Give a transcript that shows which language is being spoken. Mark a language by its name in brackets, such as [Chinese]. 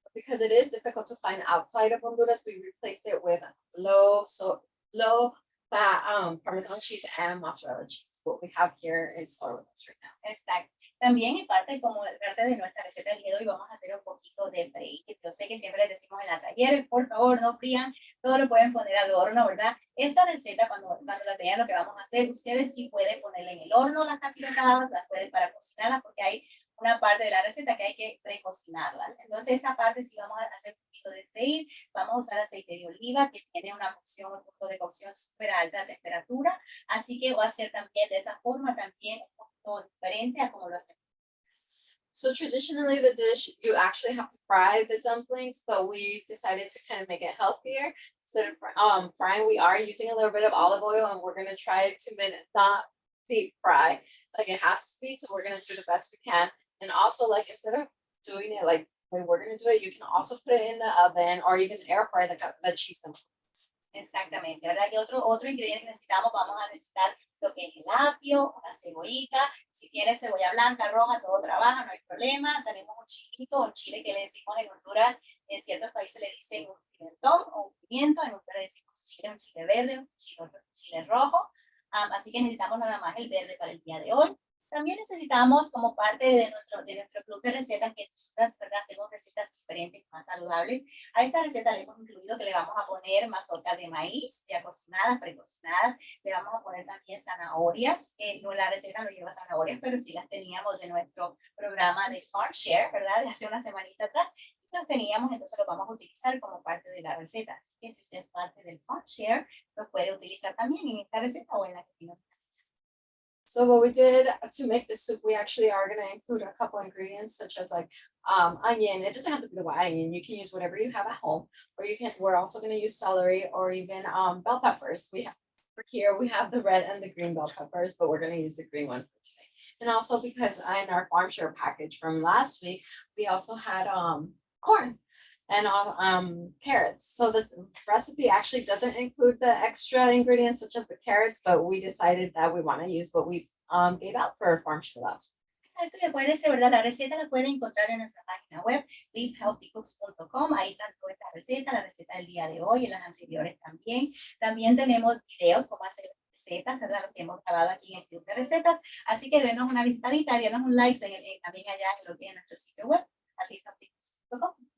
[English] Because it is difficult to find outside of Honduras, we replaced it with low fat Parmesan cheese and mozzarella cheese. What we have here in store with us right now. [Spanish] Exacto. También en parte de nuestra receta del día de hoy vamos a hacer un poquito de freír. Yo sé que siempre les decimos en la talleres, por favor, no frían, todo lo pueden poner al horno, ¿verdad? Esta receta, cuando la vean lo que vamos a hacer, ustedes sí pueden ponerle en el horno las capirotadas, las pueden para cocinarlas, porque hay una parte de la receta que hay que precocinarlas. Entonces esa parte sí vamos a hacer un poquito de freír, vamos a usar aceite de oliva que tiene una cocción, un punto de cocción súper alta de temperatura, así que va a ser también de esa forma también un poquito diferente a como lo hacemos. [English] So traditionally the dish, you actually have to fry the dumplings, but we decided to kind of make it healthier. Instead of frying, we are using a little bit of olive oil, and we're going to try to not deep fry like it has to be. So we're going to do the best we can. And also, like, instead of doing it like the way we're going to do it, you can also put it in the oven or even air fry the cheese dumplings. [Spanish] Exactamente, ¿verdad? Y otro ingrediente que necesitamos, vamos a necesitar lo que es el apio, la cebollita. Si tienes cebolla blanca, roja, todo trabaja, no hay problema. Tenemos un chilito, un chile que le decimos en Honduras, en ciertos países le dicen un pimentón o un pimiento, en Honduras le decimos chile, un chile verde, un chile rojo. Así que necesitamos nada más el verde para el día de hoy. También necesitamos, como parte de nuestro club de recetas, que nosotras, ¿verdad?, hacemos recetas diferentes, más saludables. A esta receta le hemos incluido que le vamos a poner mazorcas de maíz, ya cocinadas, precocinadas. Le vamos a poner también zanahorias. No, la receta no lleva zanahorias, pero sí las teníamos de nuestro programa de Farm Share, ¿verdad?, de hace una semanita atrás. Los teníamos, entonces los vamos a utilizar como parte de la receta. Así que si usted es parte del Farm Share, lo puede utilizar también en esta receta o en la que tiene una receta. [English] So what we did to make this soup, we actually are going to include a couple ingredients such as like onion. It doesn't have to be the white onion. You can use whatever you have at home, or we're also going to use celery or even bell peppers. For here, we have the red and the green bell peppers, but we're going to use the green one for today. And also because in our farm share package from last week, we also had corn and carrots. So the recipe actually doesn't include the extra ingredients such as the carrots, but we decided that we want to use what we gave out for farm share last week. [Spanish] Exacto, y acuérdense, ¿verdad? La receta la pueden encontrar en nuestra página web, livehealthycooks.com. Ahí están todas estas recetas, la receta del día de hoy y las anteriores también. También tenemos videos como hacer recetas, ¿verdad? Lo que hemos grabado aquí en el club de recetas. Así que denos una visitadita, denos un like también allá en lo que es nuestro sitio web, livehealthycooks.com.